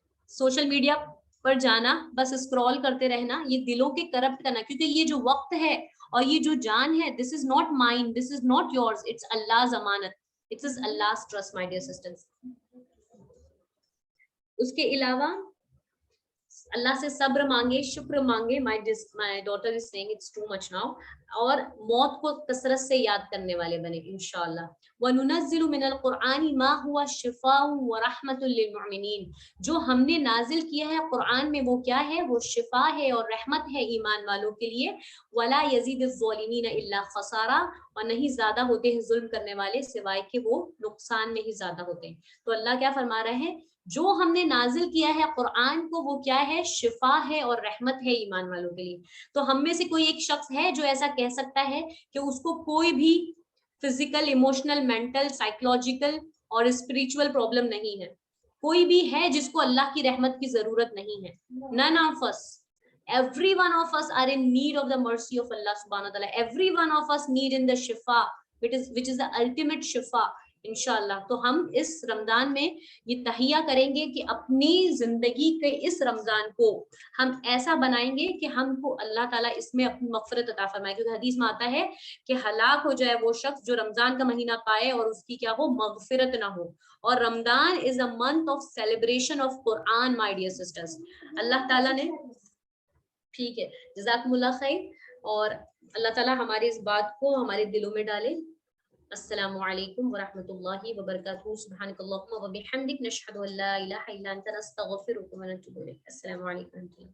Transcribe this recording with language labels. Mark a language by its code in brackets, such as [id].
[ur] Social media پر جانا, بس scroll کرتے رہنا, یہ دلوں کے کرپٹ کرنا, کیونکہ یہ جو وقت ہے اور یہ جو جان ہے, [en] this is not mine, this is not yours, [ur] it's اللہ امانت, [en] it is Allah's trust my dear sisters. [ur] اس کے علاوہ اللہ سے صبر مانگے, شکر مانگے. [en] my daughter is saying it's too much now. [ur] اور موت کو کثرت سے یاد کرنے والے بنے انشاءاللہ. [ar] وَنُنَزِّلُ مِنَ الْقُرْآنِ مَا هُوَ شِفَاءٌ وَرَحْمَةٌ لِّلْمُؤْمِنِينَ. [ur] جو ہم نے نازل کیا ہے قرآن میں وہ کیا ہے, وہ شفا ہے اور رحمت ہے ایمان والوں کے لیے. [ar] وَلَا يَزِيدُ الظَّالِمِينَ إِلَّا خَسَارًا. [ur] اور نہیں زیادہ ہوتے ہیں ظلم کرنے والے سوائے کہ وہ نقصان میں ہی زیادہ ہوتے ہیں. تو اللہ کیا فرما رہے ہیں, جو ہم نے نازل کیا ہے قرآن کو وہ کیا ہے, شفا ہے اور رحمت ہے ایمان والوں کے لیے. تو ہم میں سے کوئی ایک شخص ہے جو ایسا کہہ سکتا ہے کہ اس کو کوئی بھی فزیکل, ایموشنل, مینٹل, سائیکولوجیکل اور اسپرچل پرابلم نہیں ہے؟ کوئی بھی ہے جس کو اللہ کی رحمت کی ضرورت نہیں ہے؟ [en] None of us. Every one of us are in need of the mercy of Allah subhanahu wa ta'ala. Every one of us need in the shifa, which is the ultimate shifa. [ur] انشاءاللہ. تو ہم اس رمضان میں یہ تہیہ کریں گے کہ اپنی زندگی کے اس رمضان کو ہم ایسا بنائیں گے کہ ہم کو اللہ تعالیٰ اس میں اپنی مغفرت عطا فرمائے. کیونکہ حدیث میں آتا ہے کہ ہلاک ہو جائے وہ شخص جو رمضان کا مہینہ پائے اور اس کی کیا ہو, مغفرت نہ ہو. [en] اور Ramzan is a month of celebration of Quran my dear sisters. [ur] اللہ تعالیٰ نے, ٹھیک ہے, جزاکم اللہ خیر. اور اللہ تعالیٰ ہماری اس بات کو ہمارے دلوں میں ڈالے. [ar] السلام علیکم ورحمۃ اللہ وبرکاتہ. سبحانک اللہم وبحمدک, نشہد ان لا الہ الا انت, نستغفرک ونتوب الیک. السلام علیکم.